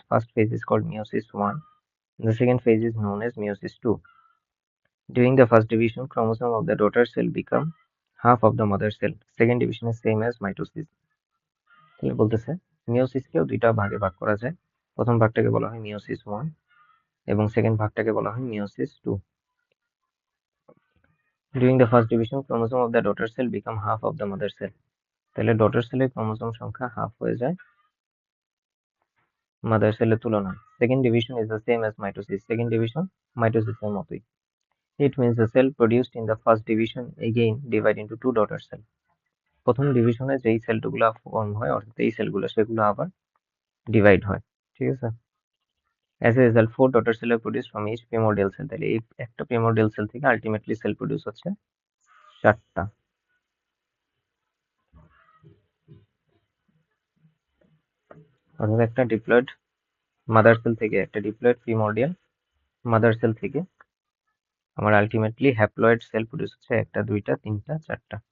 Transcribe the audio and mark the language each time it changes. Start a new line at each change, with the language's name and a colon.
English: First phase is called meiosis 1, and the second phase is known as meiosis 2. During the first division, chromosome of the daughter cell become half of the mother cell. Second division is same as mitosis.
Bangla: তাহলে বলতেছে মিওসিসকেও দুইটা ভাগে ভাগ করা যায়। প্রথম ভাগটাকে বলা হয় মিওসিস 1 এবং সেকেন্ড ভাগটাকে বলা হয় meiosis 2.
English: During the first division, chromosome of the daughter cell become half of the mother cell.
Bangla: তাহলে ডটার সেলের ক্রোমোসোম সংখ্যা হাফ হয়ে যায় মাদার সেলের তুলনায়।
English: Second division is the same as mitosis.
Bangla: Second division মাইটোসিসের মতোই।
English: It means the cell produced in the first division again divide into 2 daughter cell.
Bangla: প্রথম ডিভিশনে যেই সেলগুলো ফর্ম হয় অর্থাৎ এই সেলগুলো সেগুলো আবার ডিভাইড হয়, ঠিক আছে।
English: As a result 4 daughter cell are produced from each primordial cell.
Bangla: তাহলে এই একটা প্রিমোরডিয়াল সেল থেকে আলটিমেটলি সেল প্রডিউস হচ্ছে 4টা। অর্থাৎ একটা ডিপ্লয়েড মাদার সেল থেকে, একটা ডিপ্লয়েড প্রিমোরডিয়াল মাদার সেল থেকে আমার আলটিমেটলি হ্যাপ্লয়েড সেল প্রডিউস হচ্ছে 1টা 2টা 3টা 4টা।